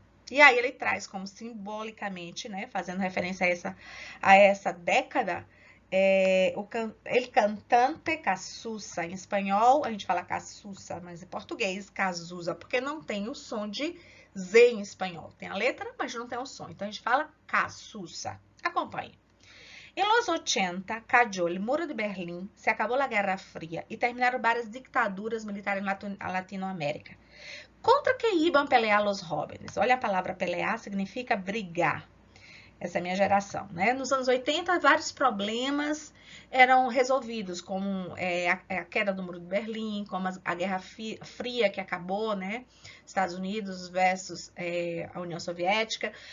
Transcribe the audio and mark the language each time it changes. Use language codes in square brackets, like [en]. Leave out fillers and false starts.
[pt] E aí ele traz como simbolicamente, né, fazendo referência a essa década, [es] el cantante [pt] Cazuza. Em espanhol a gente fala Cazuza, mas em português Cazuza, porque não tem o som de Z em espanhol. Tem a letra, mas não tem o som. Então a gente fala Cazuza. Acompanhe. [es] En los 80 cayó el muro de Berlín, se acabó la Guerra Fría y terminaron varias dictaduras militares en Latinoamérica. Contra que iban pelear los jóvenes? [pt] Olha, a palavra pelear significa brigar. Essa é a minha geração, né? Nos anos 80, vários problemas eram resolvidos, como a queda do Muro de Berlim, como a Guerra Fria que acabou, né? Estados Unidos versus a União Soviética.